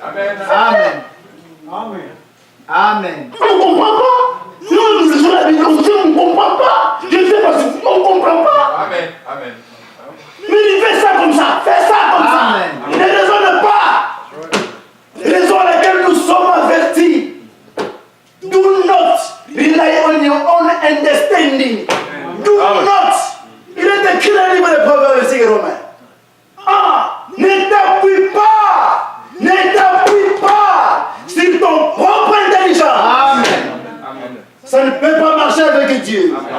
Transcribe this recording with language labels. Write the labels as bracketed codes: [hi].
[fr] Amen. Amen. Amen. On ne comprend pas. Nous, nous lisons la Bible, on sait, on ne comprend pas. Je ne sais pas si on ne comprend pas. Amen. Mais il fait ça comme ça. Fais ça comme Amen. ça. Ne raisonne pas. Raison à laquelle nous sommes avertis. [en] Do not rely on your own understanding. Do not. [fr] Il est écrit dans le livre des Proverbes et Romains. Ah, ne t'appuie pas. Ne t'appuie pas sur ton propre intelligence. Amen. Ça ne peut pas marcher avec Dieu.